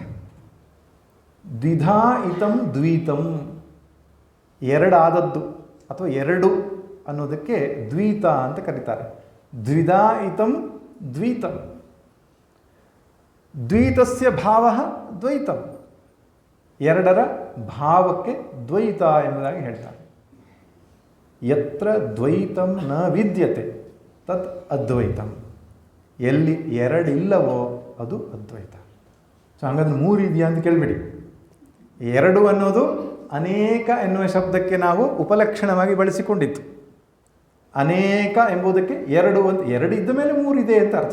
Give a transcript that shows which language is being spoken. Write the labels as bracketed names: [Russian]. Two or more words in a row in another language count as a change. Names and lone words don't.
[Sanskrit] ದ್ವಿಧಾ ಇತಂ ದ್ವೈತಂ, [Kannada] ಎರಡಾದದ್ದು ಅಥವಾ ಎರಡು ಅನ್ನೋದಕ್ಕೆ ದ್ವೈತ ಅಂತ ಕರೀತಾರೆ. [Sanskrit] ದ್ವಿಧಾ ಇತಂ ದ್ವೈತಂ, ದ್ವೈತಸ್ಯ ಭಾವ ದ್ವೈತಂ, [Kannada] ಎರಡರ ಭಾವಕ್ಕೆ ದ್ವೈತ ಎಂಬುದಾಗಿ ಹೇಳ್ತಾರೆ. [Sanskrit] ಯತ್ರ ದ್ವೈತಂ ನ ವಿದ್ಯತೆ ತತ್ ಅದ್ವೈತಂ, [Kannada] ಎಲ್ಲಿ ಎರಡಿಲ್ಲವೋ ಅದು ಅದ್ವೈತ. ಸೊ ಹಂಗಂದ್ರೆ ಮೂರು ಇದೆಯಾ ಅಂತ ಕೇಳಿಬಿಡಿ. ಎರಡು ಅನ್ನೋದು ಅನೇಕ ಎನ್ನುವ ಶಬ್ದಕ್ಕೆ ನಾವು ಉಪಲಕ್ಷಣವಾಗಿ ಬಳಸಿಕೊಂಡಿತ್ತು. ಅನೇಕ ಎಂಬುದಕ್ಕೆ ಎರಡು ಅಂತ, ಎರಡು ಇದ್ದ ಮೇಲೆ ಮೂರಿದೆ ಅಂತ ಅರ್ಥ.